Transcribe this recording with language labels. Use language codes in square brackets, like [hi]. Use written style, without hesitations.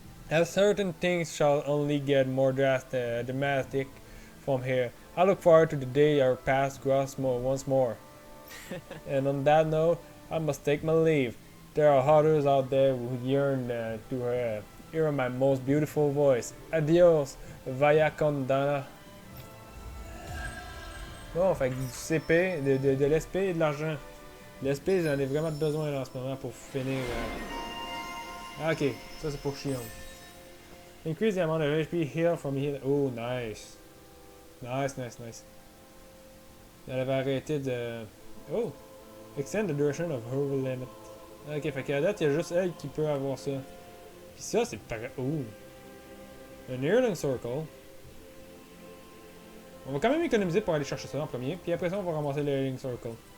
[en] As certain things shall only get more dramatic from here. I look forward to the day our paths cross once more. And on that note, I must take my leave. There are others out there who yearn to hear my most beautiful voice. [es] Adios, vaya condana. [fr] Bon, fait que du CP, de l'SP et de l'argent. L'SP, j'en ai vraiment besoin là, en ce moment pour finir. Ah, ok, ça c'est pour Shion. [en] Increase the amount of HP heal from heal. [fr] Oh, nice. Nice, nice, nice. Elle avait arrêté de. Oh! [en] Extend the duration of her limit. [fr] Ok, fait qu'à date, il y a juste elle qui peut avoir ça. Puis ça, c'est pareil. Oh! Un Healing Circle. On va quand même économiser pour aller chercher ça en premier. Puis après ça, on va ramasser le Healing Circle.